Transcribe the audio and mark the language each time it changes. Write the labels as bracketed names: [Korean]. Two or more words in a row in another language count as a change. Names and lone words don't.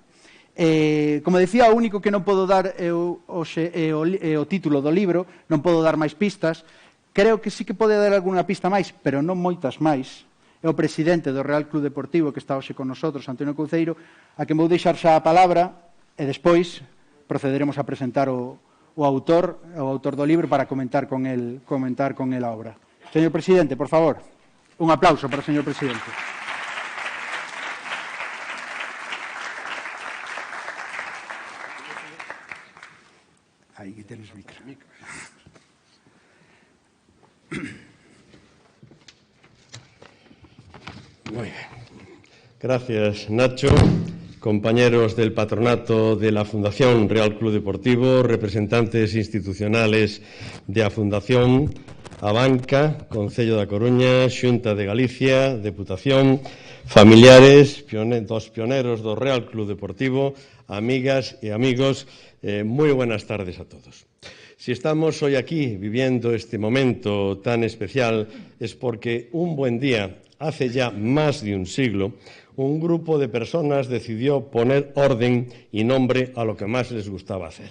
[Galician] Como decía, o único que non podo dar é o título do libro, non podo dar máis pistas. Creo que sí que pode dar algunha pista máis, pero non moitas máis. É o presidente do Real Club Deportivo que está hoxe con nosotros, Antonio Couceiro, a quen vou deixar xa a palabra e despois procederemos a presentar o autor do libro para comentar con el a obra. Señor presidente, por favor, un aplauso para o señor presidente. [Spanish] Aí que tienes micro. Muy bien. Gracias, Nacho. Compañeros del patronato de la Fundación Real Club Deportivo, representantes institucionales de a Fundación, a Banca, Concello da Coruña, Xunta de Galicia, Deputación, familiares, dos pioneros do Real Club Deportivo, [Galician] amigas e amigos, [Spanish] muy buenas tardes a todos. Si estamos hoy aquí viviendo este momento tan especial es porque un buen día, hace ya más de un siglo, un grupo de personas decidió poner orden y nombre a lo que más les gustaba hacer.